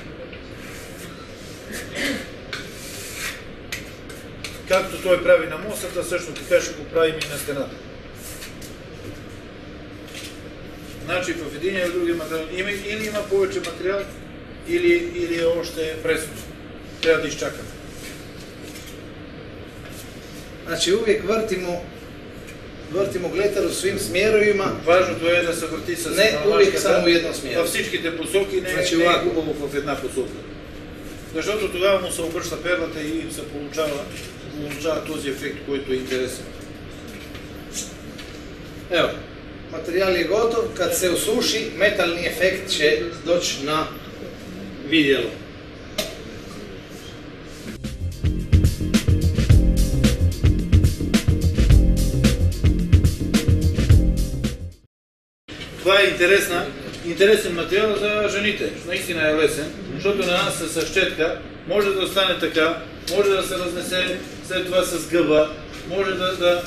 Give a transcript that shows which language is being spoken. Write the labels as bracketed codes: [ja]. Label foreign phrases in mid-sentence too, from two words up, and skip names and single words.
[bg] Както той прави на мостата, също така ще го правим и на стената. Значи в един или другия материал или има повече материал, или е още пресно. Трябва да изчакаме. [hr] Значи uvijek vrtimo gletar u svim smjerovima. [bg] Важното е да се върти с маламашката във всичките посоки, не е хубаво в една посока. Защото тогава му се обръща перлата и се получава този ефект, който е интересен. [hr] Evo, materijal je gotov, kad se usuši, metalni efekt će doći na vidjelo. [bg] Това е интересен материал за жените. Наистина е лесен, защото на нас с четка може да остане така, може да се разнесе след това с гъба, може да...